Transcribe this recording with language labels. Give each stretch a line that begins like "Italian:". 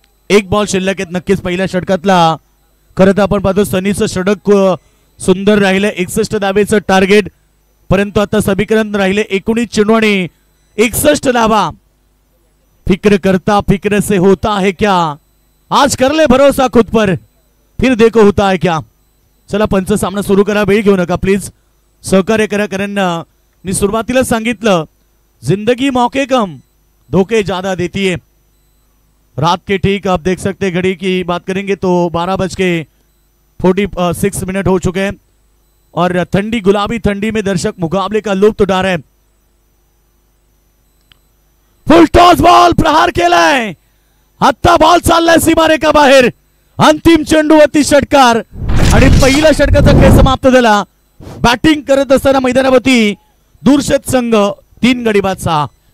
Marathi: 1 ball शिल्लक आहेत. नक्कीच पहिल्या षटकातला खरं तर आपण पाहतो सनीचं षटक सुंदर राहिले. 61 धावेचं टार्गेट परंतु आता समीकरण राहिले 19 चेंडू आणि 61 धावा.
Hindi: फिक्र करता फिक्र से होता है क्या. आज कर ले भरोसा खुद पर फिर देखो होता है क्या.
Marathi: चला पंच सामना सुरू करा. वेळ घेऊ नका प्लीज. सहकार्य करा कारण मी सुरुवातीला सांगितलं
Hindi: जिंदगी मौके कम धोखे ज्यादा देती है. रात के ठीक आप देख सकते घड़ी की बात करेंगे तो 12:46 हो चुके हैं और ठंडी गुलाबी ठंडी में दर्शक मुकाबले का लुत्फ उठा रहे हैं.
Marathi: फुल टॉस बॉल प्रहार केलाय. आत्ता बॉल चाललाय सीमारेखा बाहेर. अंतिम चेंडूवरती षटकार आणि पहिल्या षटकाचा खेळ समाप्त झाला. बॅटिंग करत असताना मैदानावरती दूरशेत संघ 3 गडी बाद 6.